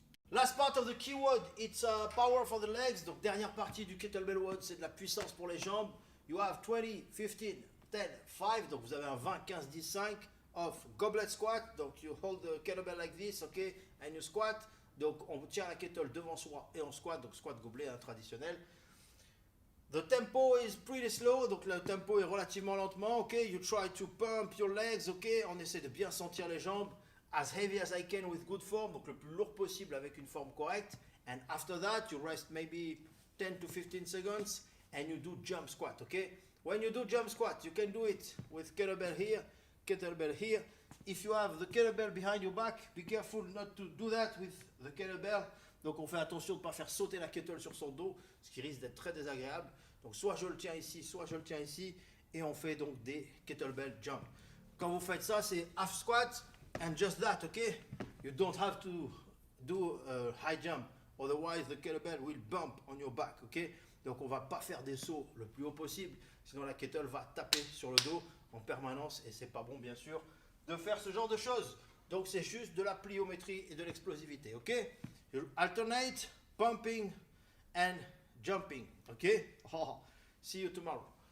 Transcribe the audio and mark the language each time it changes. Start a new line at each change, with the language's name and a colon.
English: Last part of the keyword, it's power for the legs.
French: Donc dernière partie du kettlebell WOD, c'est de la puissance pour les jambes.
English: You have 20, 15, 10, 5.
French: Donc vous avez un
English: 20, 15, 10, 5 of goblet squat. Donc you hold the kettlebell like this, ok, and you squat.
French: Donc on tient la kettle devant soi et on squat. Donc squat gobelet traditionnel.
English: The tempo is pretty slow,
French: donc le tempo est relativement lentement, ok.
English: You try to pump your legs, ok.
French: On essaie de bien sentir les jambes.
English: As heavy as I can with good form,
French: donc le plus lourd possible avec une forme correcte.
English: And after that, you rest maybe 10 to 15 seconds and you do jump squat, okay? When you do jump squat, you can do it with kettlebell here, kettlebell here. If you have the kettlebell behind your back, be careful not to do that with the kettlebell.
French: Donc on fait attention de ne pas faire sauter la kettle sur son dos, ce qui risque d'être très désagréable. Donc soit je le tiens ici, soit je le tiens ici, et on fait donc des kettlebell jump. Quand vous faites ça, c'est half squat,
English: and just that, okay? You don't have to do a high jump, otherwise the kettlebell will bump on your back, okay?
French: Donc on va pas faire des sauts le plus haut possible, sinon la kettle va taper sur le dos en permanence, et c'est pas bon bien sûr de faire ce genre de choses. Donc c'est juste de la pliométrie et de l'explosivité, ok?
English: You alternate pumping and jumping, okay? Oh, see you tomorrow.